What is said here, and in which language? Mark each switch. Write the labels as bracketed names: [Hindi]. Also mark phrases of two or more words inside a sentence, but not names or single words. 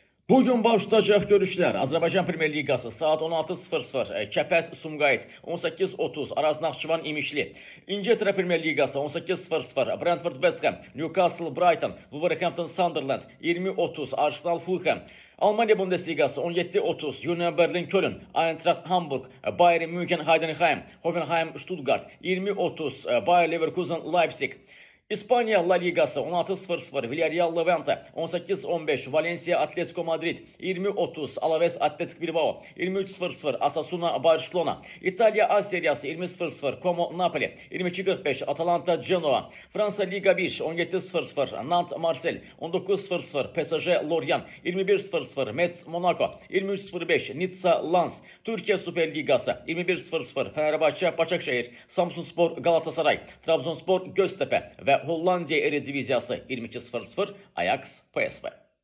[Azerbaijani] Bugün başlayacaq görüşlər. Azərbaycan Premyer Liqası saat 16:00 Kəpəz Sumqayıt 18:30 Araz Naxçıvan İmişli. İngiltərə Premyer Liqası 18:00 Brentford West Ham, Newcastle Brighton, Wolverhampton Sunderland 20:30 Arsenal Fulham. Almanya Bundesligası 17:30 Union Berlin Köln, Eintracht Hamburg, Bayern München Heidenheim, Hoffenheim Stuttgart 20:30 Bayer Leverkusen Leipzig. İspanya La Ligası 16:00 Villarreal Levante 18:15 Valencia Atletico Madrid 20:30 Alaves Atletic Bilbao 23:00 Osasuna Barcelona. İtalya A seriyası 20:00 Como Napoli 22:45 Atalanta Genoa. Fransa Liga 1 17:00 Nantes Marseille 19:00 PSG Lorient 21:00 Metz Monaco 23:05 Nizza Lens. Türkiye Süper Ligası 21:00 Fenerbahçe Başakşehir Samsunspor Galatasaray Trabzonspor Göztepe ve Hollandiya Erediviziyası 22:00 Ajax PSV.